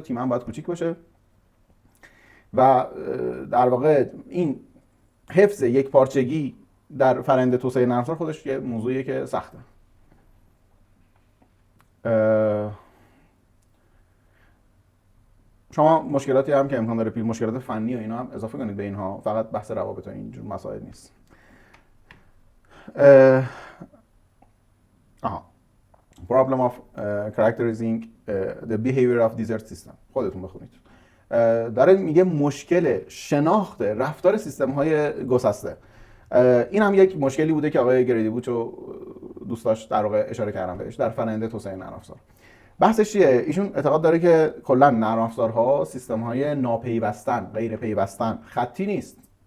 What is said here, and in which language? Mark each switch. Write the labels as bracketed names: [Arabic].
[Persian] تیم هم باید کوچیک باشه و در واقع این حفظ یک پارچگی در فرآیند توسعه نرم افزار خودش یه موضوعیه که سخته. شما مشکلاتی هم که امکان داره مشکلات فنی و اینا هم اضافه کنید به اینها، فقط بحث روابط و اینجور مسائل نیست. [English] Problem of characterizing the behavior of desert system. [Persian] خودتون بخونید. داره میگه مشکل شناخت رفتار سیستم های گسسته. این هم یک مشکلی بوده که آقای گریدیبوچو دوست داشت در واقع اشاره کردم بهش در فرآیند توسعه نرم افزار. بحثش چیه؟ ایشون اعتقاد داره که کلا نرم افزارها سیستم‌های ناپیوستن، غیر پیوستن، خطی نیست.